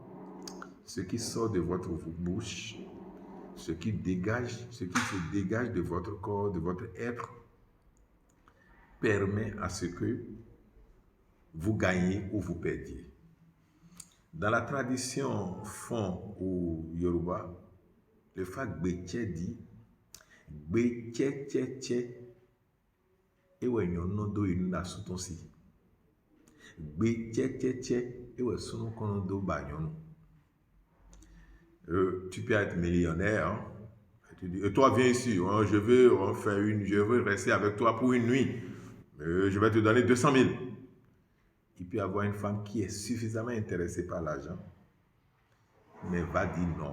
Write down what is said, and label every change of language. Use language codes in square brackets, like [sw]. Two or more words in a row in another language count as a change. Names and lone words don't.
[fr] Ce qui sort de votre bouche, ce qui se dégage de votre corps, de votre être, permet à ce que vous gagnez ou vous perdiez. Dans la tradition Fon ou Yoruba, le fac [fon] Bétié dit Bétié tché tché ewe nyono do inu na sutonsi. Bétié tché tché ewe sono kono do ba nyono. [fr] Tu peux être millionnaire, hein? Tu dis, et toi viens ici, hein, je veux rester avec toi pour une nuit. Je vais te donner 200 000. Il peut y avoir une femme qui est suffisamment intéressée par l'argent, mais va dire non.